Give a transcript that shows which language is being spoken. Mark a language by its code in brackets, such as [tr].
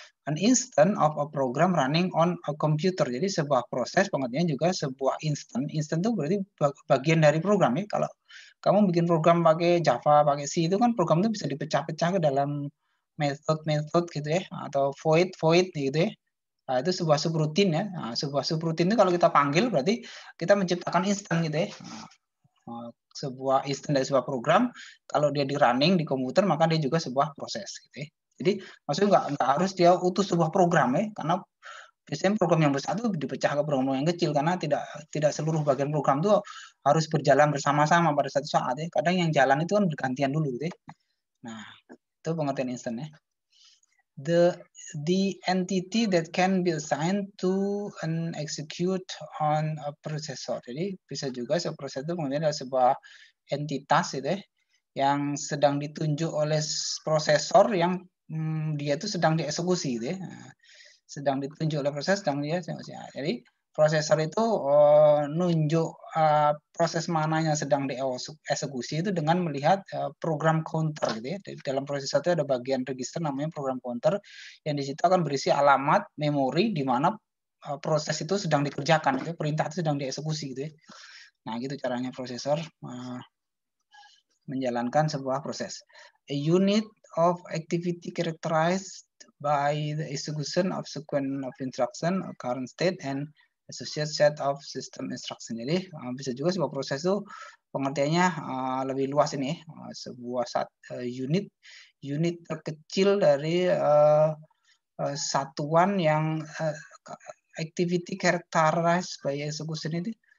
[en] An instance of a program running on a computer. [id] Jadi sebuah proses pengertiannya juga sebuah instant. Instant itu berarti bagian dari program ya. Kalau kamu bikin program pakai Java, pakai C, itu kan program itu bisa dipecah-pecah ke dalam method gitu ya, atau void gitu ya. Nah, itu sebuah subroutine ya. Nah, sebuah subroutine itu kalau kita panggil berarti kita menciptakan instant gitu ya. Nah, sebuah instant dari sebuah program, kalau dia di running di komputer maka dia juga sebuah proses gitu ya. Jadi maksudnya nggak harus dia utuh sebuah program ya, karena biasanya program yang besar itu dipecah ke program yang kecil, karena tidak seluruh bagian program itu harus berjalan bersama-sama pada satu saat ya. Kadang yang jalan itu kan bergantian dulu gitu ya. Nah, itu pengertian instant ya. [en] The entity that can be assigned to an execute on a processor. [id] Jadi bisa juga sebuah proses itu kemudian ada sebuah entitas itu ya, yang sedang ditunjuk oleh prosesor yang dia itu sedang dieksekusi gitu ya. Nah, sedang ditunjuk oleh proses, sedang dia jadi prosesor itu nunjuk proses mana yang sedang dieksekusi itu dengan melihat program counter gitu ya. Dalam prosesor itu ada bagian register namanya program counter, yang di situ akan berisi alamat memori di mana proses itu sedang dikerjakan, gitu. Perintah itu sedang dieksekusi gitu ya. Nah, gitu caranya prosesor menjalankan sebuah proses. [en] A unit of activity characterized by the execution of sequence of instruction, current state, and associated set of system instruction. [id] Jadi bisa juga sebuah proses itu pengertiannya lebih luas ini, sebuah unit terkecil dari satuan yang [en] activity characterized by execution [id] itu.